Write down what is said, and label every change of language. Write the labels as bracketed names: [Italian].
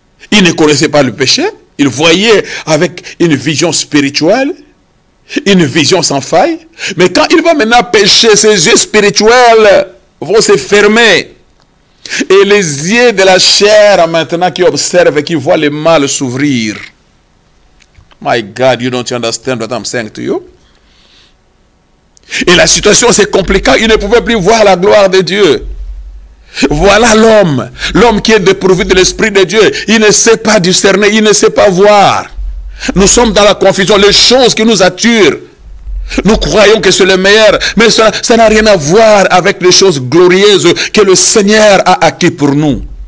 [French] Il ne connaissait pas le péché. Il voyait avec une vision spirituelle, une vision sans faille. Mais quand il va maintenant pécher, ses yeux spirituels vont se fermer. Et les yeux de la chair maintenant qui observent et qui voient le mal s'ouvrir. [English] My God, you don't understand what I'm saying to you? [French] Et la situation s'est compliquée, il ne pouvait plus voir la gloire de Dieu. Voilà l'homme, l'homme qui est dépourvu de l'Esprit de Dieu. Il ne sait pas discerner, il ne sait pas voir. Nous sommes dans la confusion, les choses qui nous attirent. Nous croyons que c'est le meilleur, mais ça n'a rien à voir avec les choses glorieuses que le Seigneur a acquis pour nous.